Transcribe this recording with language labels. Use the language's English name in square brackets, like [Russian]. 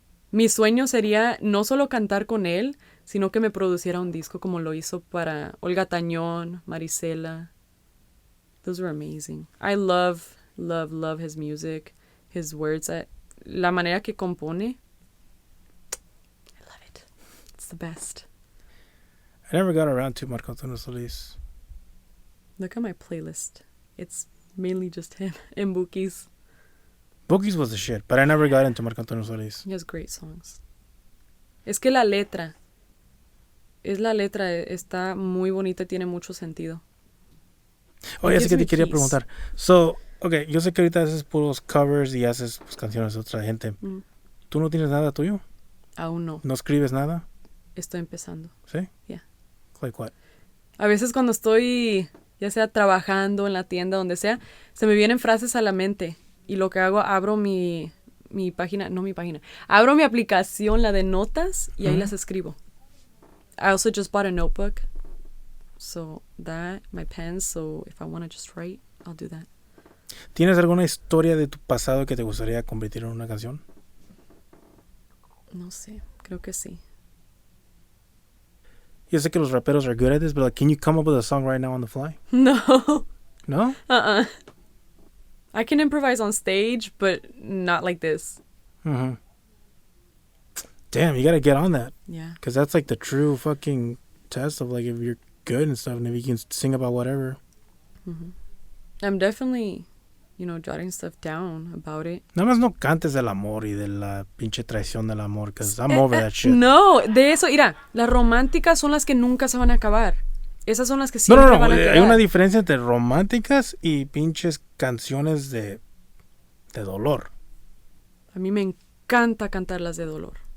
[Spanish] Mi sueño sería no solo cantar con él, sino que me produciera un disco como lo hizo para Olga Tañón, Marisela. [English] Those were amazing. I love his music, his words. [Spanish] La manera que compone. [English] I love it. It's the best. I never got around to Marco Antonio Solís. Look at my playlist. It's mainly just him and Bookies. Bookies was the shit, but I never got into Marco Antonio Solís. He has great songs. [Spanish] Es que la letra está muy bonita y tiene mucho sentido. Oh, ya sé [English] gives [Spanish] que [English] me [Spanish] te quería [English] peace. [Spanish] preguntar. [English] So, okay, [Spanish] yo sé que ahorita haces puros covers y haces pues, canciones de otra gente. ¿Tú no tienes nada tuyo? Aún no. ¿No escribes nada? Estoy empezando. ¿Sí? [English] Yeah. Like what? [Spanish] A veces cuando estoy, ya sea trabajando en la tienda, donde sea, se me vienen frases a la mente. Y lo que hago, abro mi página, abro mi aplicación, la de notas, y ahí las escribo. [English] I also just bought a notebook. So that, my pen, so if I want to just write, I'll do that. [Spanish] ¿Tienes alguna historia de tu pasado que te gustaría convertir en una canción? No sé, creo que sí. Yo sé que los raperos [English] are good at this, but like, can you come up with a song right now on the fly? No. No? I can improvise on stage, but not like this. Mm-hmm. Damn, you gotta get on that. Yeah. Because that's like the true fucking test of like if you're good and stuff and if you can sing about whatever. I'm definitely, jotting stuff down about it. [Spanish] Nada más no cantes del amor y de la pinche traición del amor, [English] because I'm over that shit. [Spanish] No, de eso, mira, las románticas son las que nunca se van a acabar. Esas son las que No, siempre van a hay quedar. una diferencia entre románticas y pinches canciones de dolor. A mí me encanta cantar las de dolor.